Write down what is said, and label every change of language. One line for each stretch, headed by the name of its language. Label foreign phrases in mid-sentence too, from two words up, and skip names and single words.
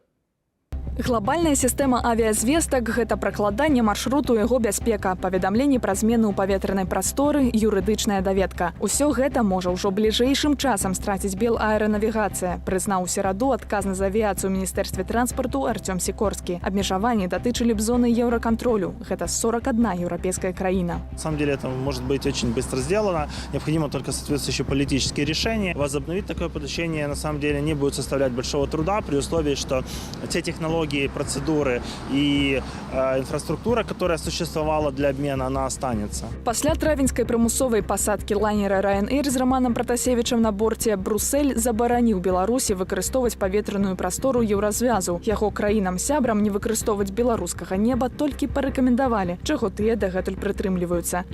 Belarusian: Глобальная сістэма авіязвестак – гэта пракладанне маршруту яго бяспека, паведамленні пра змены ў паветранай прасторы, юрыдычная даведка. Усё гэта можа ўжо бліжэйшым часам страціць Белаэранавігацыя, прызнаў у сераду адказны за авіяцыю ў Міністэрстве транспарту Артём Сікорскі. Абмежаванні датычылі б зоны еўракантролю. Гэта 41 еўрапейская краіна.
Russian: На самом деле это может быть очень быстро сделано. Необходимо только соответствующие политические решения. Возобновить такое подключение на самом деле не будет составлять большого труда при условии, что те технологии, процедуры и инфраструктура, которая существовала для обмена, она останется.
Belarusian: Пасля травеньскай прымусовай пасадкі лайнера Ryanair з Романом Пратасевічам на борце, Брусэль забараніў Беларусі выкарыстоўваць паветраную прастору еўразвязу. Яго краінам-сябрам не выкарыстоўваць беларускага неба толькі парэкамендавалі, чаго тыя дагэтуль прытрымліваюцца.